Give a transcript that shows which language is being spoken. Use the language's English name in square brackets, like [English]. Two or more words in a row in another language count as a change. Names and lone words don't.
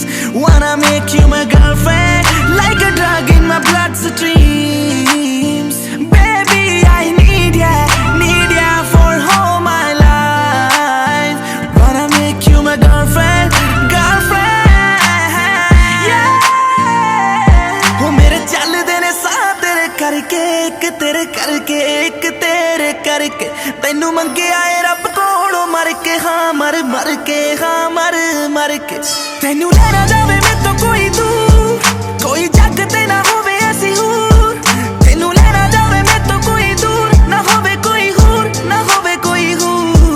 [English] Wanna make you my girlfriend, like a drug in my bloodstreams. Baby, I need ya for all my life. Wanna make you my girlfriend, yeah. [Punjabi] ਓਹ ਮੇਰੇ ਚੱਲਦੇ ਨੇ ਸਾਹ ਤੇਰੇ ਕਰਕੇ, ਇੱਕ ਤੇਰੇ ਕਰਕੇ, ਇੱਕ ਤੇਰੇ ਕਰਕੇ। ਤੈਨੂੰ ਮੰਗਿਆ ਏ ਰੱਬ ਕੋਲੋਂ ਮਰ ਕੇ, ਹਾਂ ਮਰ ਮਰ ਕੇ, ਹਾਂ ਮਰ ਮਰ ਕੇ। ਤੈਨੂੰ ਲੈਣਾ ਜਾਵੇ ਮੈਥੋਂ ਕੋਈ ਦੂਰ, ਕੋਈ ਜੱਗ ਤੇ ਨਾ ਹੋਵੇ ਐਸੀ ਹੂਰ। ਤੈਨੂੰ ਲੈਣਾ ਜਾਵੇ ਮੈਥੋਂ ਕੋਈ ਦੂਰ, ਨਾ ਹੋਵੇ ਕੋਈ ਹੂਰ, ਨਾ ਹੋਵੇ ਕੋਈ ਹੂਰ।